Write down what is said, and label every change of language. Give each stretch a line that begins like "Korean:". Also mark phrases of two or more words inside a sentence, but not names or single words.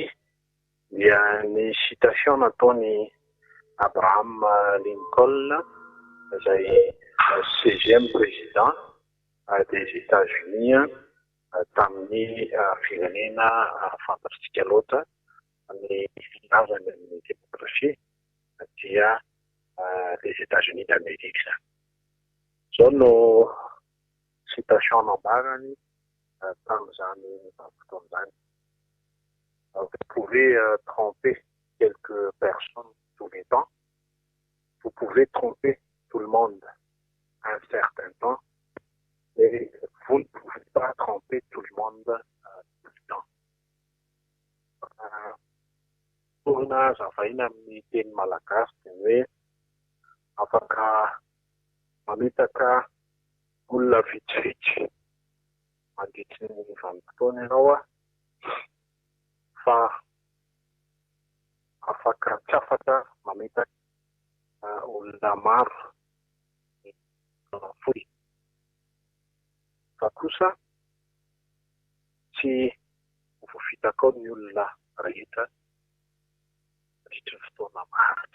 Malagasy: dia ny citation nataony Abraham Lincoln izay
French: 16e président des États-Unis
Malagasy: tamin'ny firenena fantatritsika loatra ny filavany amin'ny démocratie dia
French: les États-Unis d'Amérique
Malagasy: zany zao no citation nambarany tamin'izany fotoan'izany.
French: Vous pouvez tromper quelques personnes tous les temps. Vous pouvez tromper tout le monde un certain temps. Mais vous ne pouvez pas tromper tout le monde tout le temps.
Malagasy: Tourna zavaina amin'ny teny malagasy dia hoe afaka mamitaka olona vitsivitsy mandritry ny vanim-potoana ianao fa afaka tsy afaka mamitaka olona maro fohy fa kosa tsy voafitaka ao ny olona rehetra mandritry ny fotoana maritra.